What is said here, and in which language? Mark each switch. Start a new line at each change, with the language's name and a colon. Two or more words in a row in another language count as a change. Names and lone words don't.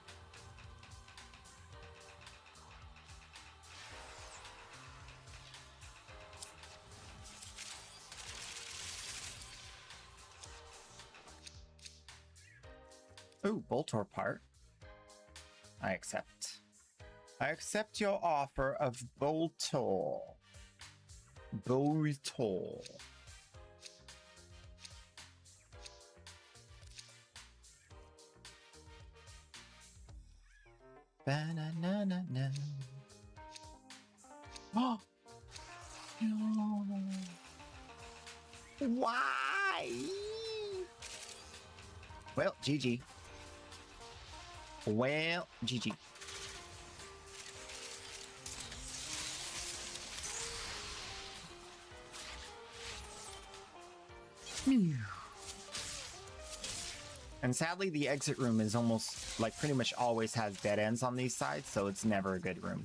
English: Ooh, Voltor part. I accept. I accept your offer of Voltor. Voltor. Ba-na-na-na-na. Oh! No. Why? Well, GG. Well, GG. And sadly, the exit room is almost, like, pretty much always has dead ends on these sides, so it's never a good room.